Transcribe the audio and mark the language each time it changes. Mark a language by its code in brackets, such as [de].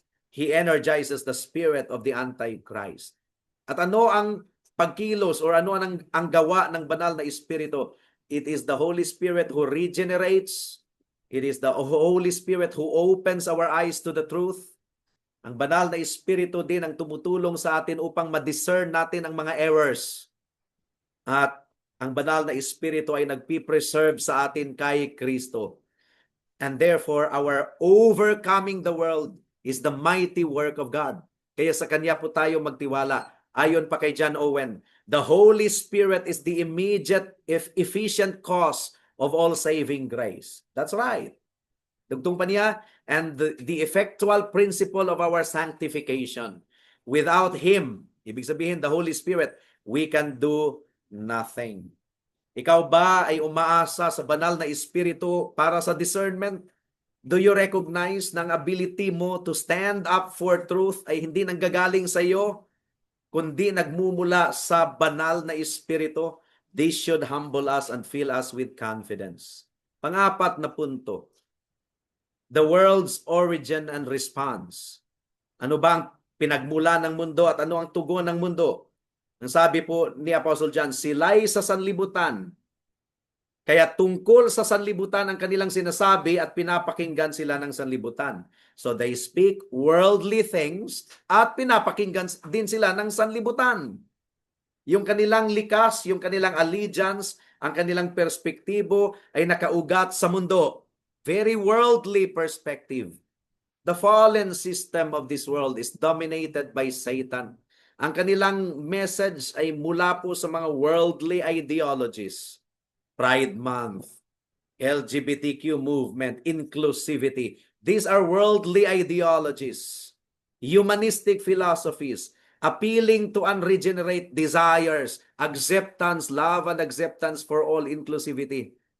[en] He energizes the spirit of the Antichrist. [tl] At ano ang pagkilos or ano ang gawa ng banal na Espiritu? [en] It is the Holy Spirit who regenerates. It is the Holy Spirit who opens our eyes to the truth. [tl] Ang banal na Espiritu din ang tumutulong sa atin upang ma-discern natin ang mga errors. At ang banal na Espiritu ay nagpipreserve sa atin kay Kristo. [en] And therefore, our overcoming the world is the mighty work of God. [tl] Kaya sa Kanya po tayo magtiwala. Ayon pa kay John Owen, [en] the Holy Spirit is the immediate, efficient cause of all saving grace. That's right. [tl] Dugtong pa niya, [en] and the effectual principle of our sanctification. Without Him, [tl] ibig sabihin [en] the Holy Spirit, we can do nothing. Ikaw ba ay umaasa sa banal na Espiritu para sa discernment? Do you recognize [tl] ng ability mo [en] to stand up for truth [tl] ay hindi nanggagaling sa iyo, kundi nagmumula sa banal na Espiritu? [en] This should humble us and fill us with confidence. [tl] Pang-apat na punto, [en] the world's origin and response. [tl] Ano ba ang pinagmula ng mundo at ano ang tugon ng mundo? Ang sabi po ni Apostle John, sila'y sa sanlibutan. Kaya tungkol sa sanlibutan ang kanilang sinasabi at pinapakinggan sila ng sanlibutan. [en] So they speak worldly things [tl] at pinapakinggan din sila ng sanlibutan. Yung kanilang likas, yung kanilang allegiance, ang kanilang perspektibo ay nakaugat sa mundo. [en] Very worldly perspective. The fallen system of this world is dominated by Satan. [tl] Ang kanilang message ay mula po sa mga worldly ideologies. [en] Pride Month, LGBTQ movement, inclusivity. These are worldly ideologies, humanistic philosophies, appealing to unregenerate desires, acceptance, love and acceptance for all, inclusivity.